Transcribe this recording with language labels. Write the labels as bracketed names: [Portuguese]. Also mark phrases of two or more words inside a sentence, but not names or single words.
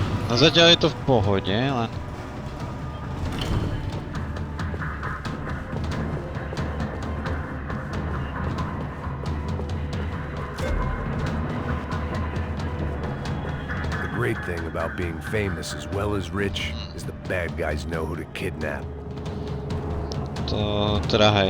[Slovak] No zatiaľ je to v pohode, len... [English] The great thing about being famous as well as rich is the bad guys know who to kidnap. [Slovak] To teda hej.